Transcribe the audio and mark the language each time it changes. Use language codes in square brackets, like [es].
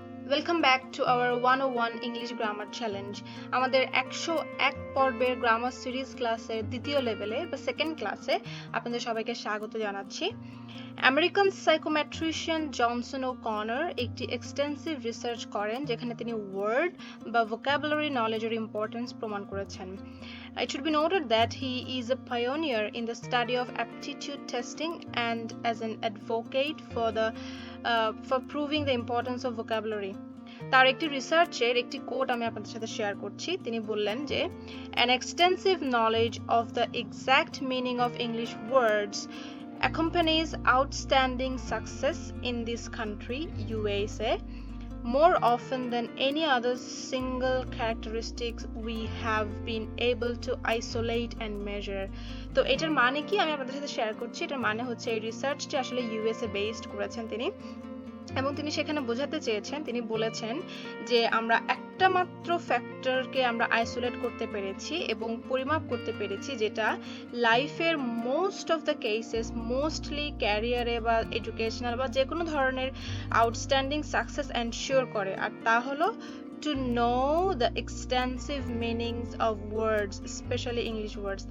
[en] Welcome back to our 101 English grammar challenge. [bn] আমাদের 101 পর্বের grammar series ক্লাসের দ্বিতীয় লেভেলে বা সেকেন্ড ক্লাসে আপনাদের সবাইকে স্বাগত জানাচ্ছি। আমেরিকান সাইকোমেট্রিশিয়ান জনসন ও'কনর একটি এক্সটেন্সিভ রিসার্চ করেন যেখানে তিনি ওয়ার্ড বা ভোকাবুলারি নলেজের ইম্পর্টেন্স প্রমাণ করেছেন। [en] It should be noted that he is a pioneer in the study of aptitude testing and as an advocate for proving the importance of vocabulary. [bn] তার একটি রিসার্চের একটি কোট আমি আপনাদের সাথে শেয়ার করছি। তিনি বললেন যে [en] an extensive knowledge of the exact meaning of English words accompanies outstanding success in this country, USA, more often than any other single characteristics we have been able to isolate and measure. [bn] তো এটার মানে কি আমি আপনাদের সাথে share করছি। এটার মানে হচ্ছে এই রিসার্চটি আসলে ইউএসএ বেসড করেছেন তিনি, এবং তিনি সেখানে বোঝাতে চেয়েছেন, তিনি বলেছেন যে আমরা একটা মাত্র ফ্যাক্টরকে আমরা আইসোলেট করতে পেরেছি এবং পরিমাপ করতে পেরেছি যেটা লাইফের most of the cases, mostly ক্যারিয়ারে বা এডুকেশনাল বা যে কোনো ধরনের আউটস্ট্যান্ডিং সাকসেস এনশিওর করে, আর তা হলো [en] to know the extensive meanings of words, especially English words.